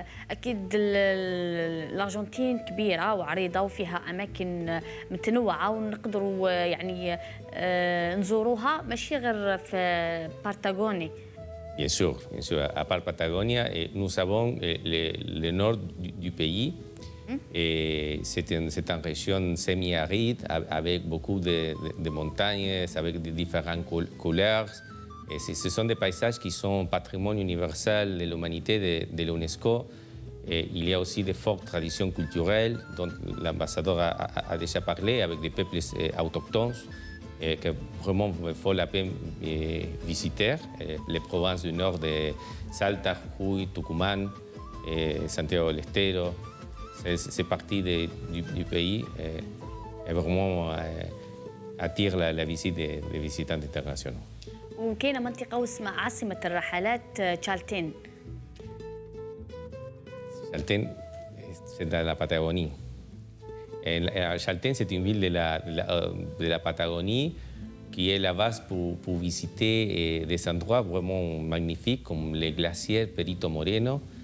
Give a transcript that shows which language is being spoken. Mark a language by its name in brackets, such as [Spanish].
[Arabic] أكيد الأرجنتين كبيرة وعريضة وفيها أماكن متنوعة ونقدروا يعني نزوروها ماشي غير في بارتاغوني. [French] Bien sûr. À part Patagonia, nous avons le nord du pays. C'est une région semi-aride avec beaucoup de montagnes, avec de différentes couleurs. Et ce sont des paysages qui sont patrimoine universel de l'humanité de l'UNESCO. Et il y a aussi de fortes traditions culturelles dont l'ambassadeur a déjà parlé, avec des peuples autochtones. Que vraiment vaut la peine visiter les provinces du nord de Salta, Jujuy, Tucumán, Santiago del Estero. C'est partie du pays et vraiment attire la visite des visitants internationaux. [Arabic] وكاينه منطقه اسمها عاصمه الرحلات تشالتين. [French] Chaltén, c'est dans la Patagonie. Chaltén, c'est une ville de la Patagonie qui est la base pour visiter des endroits vraiment magnifiques comme les glaciers Perito Moreno.